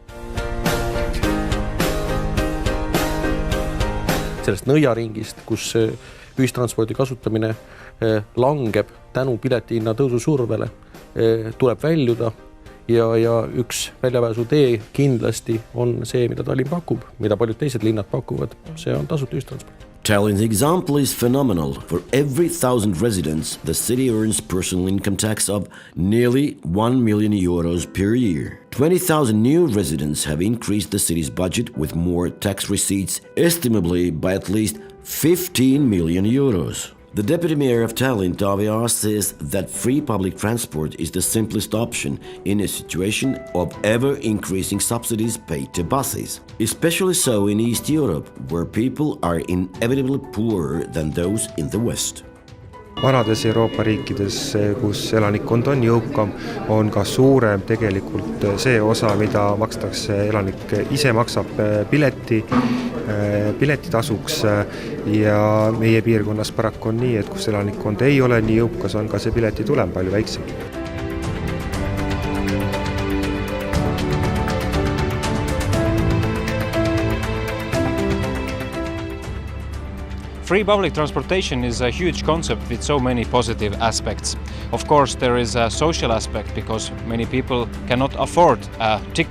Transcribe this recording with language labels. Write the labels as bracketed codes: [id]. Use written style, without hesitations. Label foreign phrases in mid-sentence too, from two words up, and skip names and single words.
[et] Sellest nõiaringist, kus ühistranspordi kasutamine langeb tänu piletihinna tõusu survele, tuleb väljuda ja üks väljapääsu tee kindlasti on see, mida Tallinn pakub, mida paljud teised linnad pakuvad, see on tasuta ühistransport. [en] Tallinn's example is phenomenal. For every 1,000 residents, the city earns personal income tax of nearly 1 million euros per year. 20,000 new residents have increased the city's budget with more tax receipts, estimably by at least 15 million euros. The deputy mayor of Tallinn, Taavi, says that free public transport is the simplest option in a situation of ever-increasing subsidies paid to buses. Especially so in East Europe, where people are inevitably poorer than those in the West. [et] Vanades Euroopa riikides, kus elanikkond on jõukam, on ka suurem tegelikult see osa, mida makstakse, elanik ise maksab piletitasuks ja meie piirkonnas paraku on nii, et kus elanikkond ei ole nii jõukas, on ka see piletitulem palju väiksem. [en] Free public transportation is a huge concept with so many positive aspects. Of course, there is a social aspect because many people cannot afford a ticket.